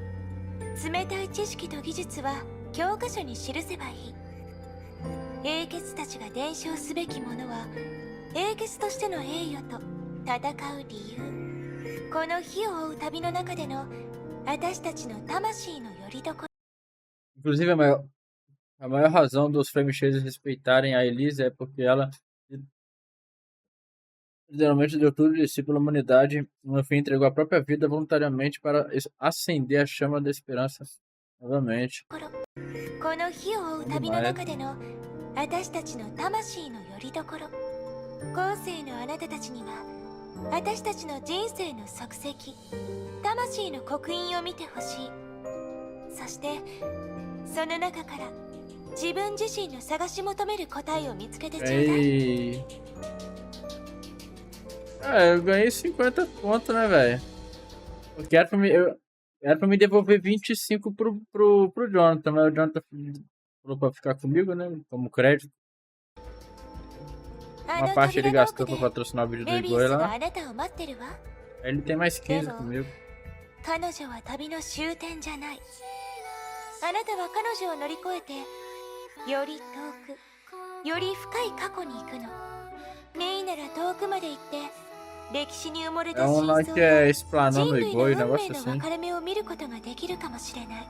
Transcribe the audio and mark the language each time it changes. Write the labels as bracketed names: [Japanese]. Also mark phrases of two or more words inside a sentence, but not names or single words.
[Japanese] 冷たい知識と技術は教科書に記せばいい。英傑たちが伝承すべきものは英傑としての栄誉と戦う理由。この火を追う旅の中での私たちの魂の拠り所。 [Portuguese] Inclusive, a maior razão dos frame shaders respeitarem a Elise é porque ela literalmente deu tudo de si pela humanidade e no fim entregou a própria vida voluntariamente para acender a chama da esperança novamente. [Japanese] この火を追う旅の中での私たちの魂の拠り所。後世のあなたたちには私たちの人生の足跡、魂の刻印を見てほしい。そしてその中から自分自身の探し求める答えを見つけてちょうだい。 [Portuguese] Eu ganhei 50 pontos, né, velho? Era pra me devolver 25 pro Jonathan, mas o Jonathan falou pra ficar comigo, né? Como crédito. Uma parte ele gastou pra patrocinar o vídeo do Igor lá. Aí ele tem mais 15 comigo. [Japanese] 彼女は旅の終点じゃない。あなたは彼女を乗り越えてより遠く、より深い過去に行くの。メイなら遠くまで行って歴史に埋もれた真相と人類の運命の分かれ目を見ることができるかもしれない。